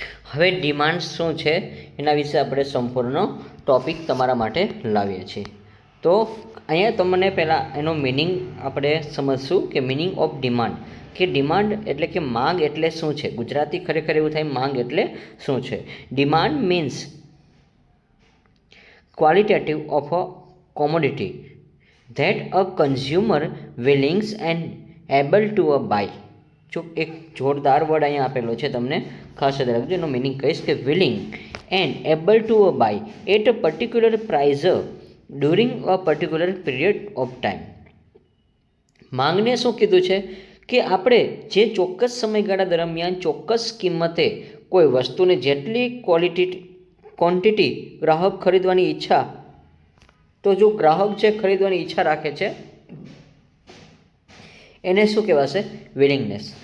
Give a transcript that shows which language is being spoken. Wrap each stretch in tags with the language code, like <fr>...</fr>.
<gu>હવે ડિમાન્ડ શું છે એના વિશે આપણે સંપૂર્ણ ટોપિક તમારા માટે લાવીએ છીએ. તો અહીંયા તમને પહેલાં એનો મિનિંગ આપણે સમજશું કે</gu> <en>meaning of demand,</en> <gu>કે ડિમાન્ડ એટલે કે માંગ એટલે શું છે. ગુજરાતી ખરેખર એવું થાય માંગ એટલે શું છે.</gu> <en>Demand means qualitative of a commodity that a consumer willing and able to buy.</en> <gu>જો એક જોરદાર વર્ડ અહીંયા આપેલો છે, તમને ખાસ યાદ રાખજો. એનો મિનિંગ કહીશ કે</gu> <en>Willing and able to buy at a particular price during a particular period of time.</en> <gu>માંગને શું કીધું છે કે આપણે જે ચોક્કસ સમયગાળા દરમિયાન ચોક્કસ કિંમતે કોઈ વસ્તુને જેટલી ક્વોન્ટિટી ગ્રાહક ખરીદવાની ઈચ્છા, તો જો ગ્રાહક જે ખરીદવાની ઈચ્છા રાખે છે એને શું કહેવાશે? વિલિંગનેસ.</gu>